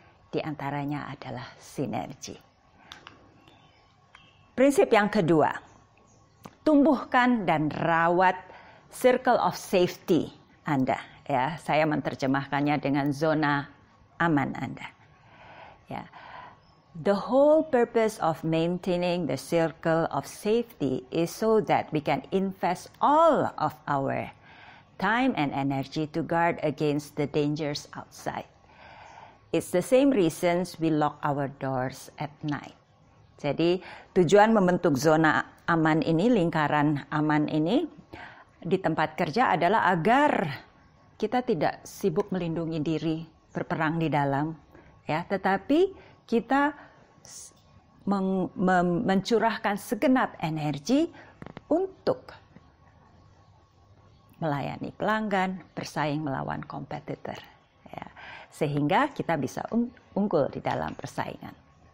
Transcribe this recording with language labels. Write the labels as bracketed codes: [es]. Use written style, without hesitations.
[id] Di antaranya adalah sinergi. Prinsip yang kedua, tumbuhkan dan rawat [en] circle of safety [id] Anda. Ya, saya menerjemahkannya dengan zona aman Anda. Ya. [en] The whole purpose of maintaining the circle of safety is so that we can invest all of our time and energy to guard against the dangers outside. It's the same reasons we lock our doors at night. [id] Jadi tujuan membentuk zona aman ini, lingkaran aman ini di tempat kerja adalah agar kita tidak sibuk melindungi diri, berperang di dalam, ya, tetapi kita mencurahkan segenap energi untuk melayani pelanggan, bersaing melawan kompetitor, ya, sehingga kita bisa unggul di dalam persaingan.